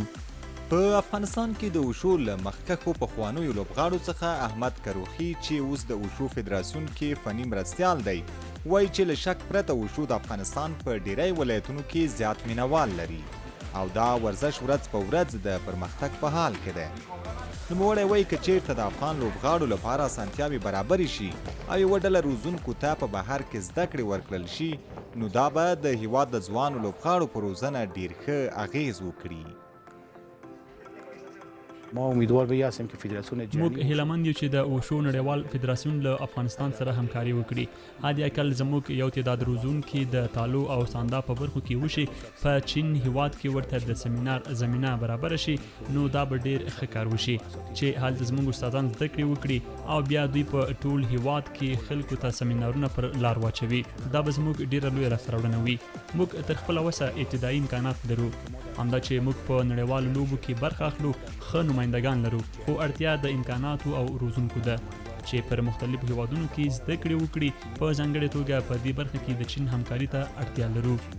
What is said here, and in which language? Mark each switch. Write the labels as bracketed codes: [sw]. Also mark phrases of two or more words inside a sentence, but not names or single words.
[ps] په افغانستان کې د وشو له مخکښو پخوانیو لوبغاړو څخه احمد کروخي چې اوس د وشو فدراسیون کې فني مرستیال دی وایي چې له شک پرته وشو د افغانستان په ډیری ولایتونو کې زیات مینوال لري او دا ورزش ورځ په ورځ د پرمختګ په حال کې دی. نوموړی وایي که چیرته د افغان لوبغاړو لپاره اسانتیاوې برابرې شي او یوه ډله روزونکو ته په بهر کې زده کړې ورکړل شي نو دا به د هیواد د ځوانو لوبغاړو په روزنه ډیر ښه اغیز وکړي. [fa] ما امیدوار به هستیم که فدراسیون [ps] موږ [fa] جهانی [ps] هیلهمند یو چې د وشو نړیوال فدراسیون له افغانستان سره همکاري وکړي حد اقل زموږ یو تعداد روزونکي د تالو او ساندا په برخو کې وشي په چین هیواد کې ورته د سیمینار زمينه برابر شي نو دا به ډیر ښه کار وشي چې هلته زموږ استادان زده کړې وکړي او بیا دوی په ټول هیواد کې خلکو ته سیمینارونه پر لار واچوي دا به زموږ ډیره لویه لاسته راوړنه وي موږ تر خپله وسه ابتدایي امکانات لرو همدا چې موږ په نړیوالو لوبو کې برخه اخلو ښه نمایندګان لرو خو اړتیا د امکاناتو او روزونکو ده چې پر مختلفو هیوادونو کې زده کړې وکړي په ځانګړې توګه په دې برخه کې د چین همکاري ته اړتیا لرو